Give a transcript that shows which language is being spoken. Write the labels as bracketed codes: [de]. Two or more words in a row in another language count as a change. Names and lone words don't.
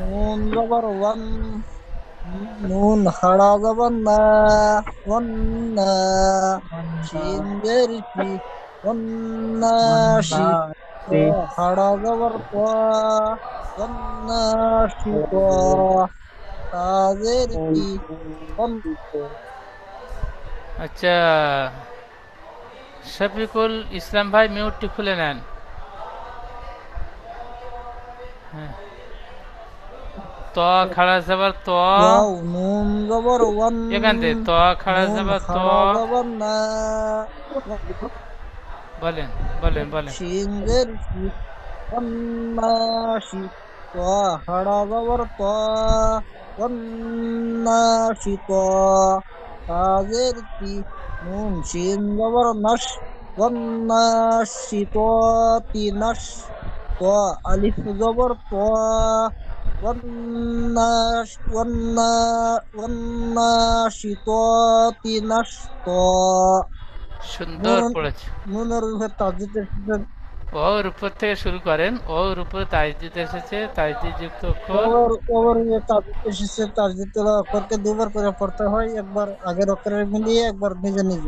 [ar] نون زبر ون نون خڑا زبر نا ونا شين زير شي والناشي خڑا زبر طا والناشي طا تا زير شي [bn] আচ্ছা, শফিকুল ইসলাম ভাই মিউটটি খুলে নেন। হ্যাঁ, ত খাড়া যাবার ত, [ar] واو نون زبر ون [bn] এখান থেকে ত খাড়া [ar] نون [bn] যাবার ত। [ar] خڑا زبر نا [bn] বলেন বলেন বলেন। [ar] شين زير شي والناشي طا خڑا زبر طا والناشي طا تا زير شي نون شين زبر نش والناشطات نش طا ألف زبر طا والناشطات نشطا [bn] সুন্দর পড়েছে। নুনের উপরে তাজদিদ এসেছে ওর উপর থেকে শুরু করেন, ওর উপরে তাজদিদ এসেছে, তাজদিদ যুক্ত অক্ষর। ওর উপরে তাজদিদ এসেছে, তাজদিদ তোলা অক্ষরকে দুবার করে পড়তে হয়, একবার আগের অক্ষরে মিলিয়ে একবার নিজে নিজে।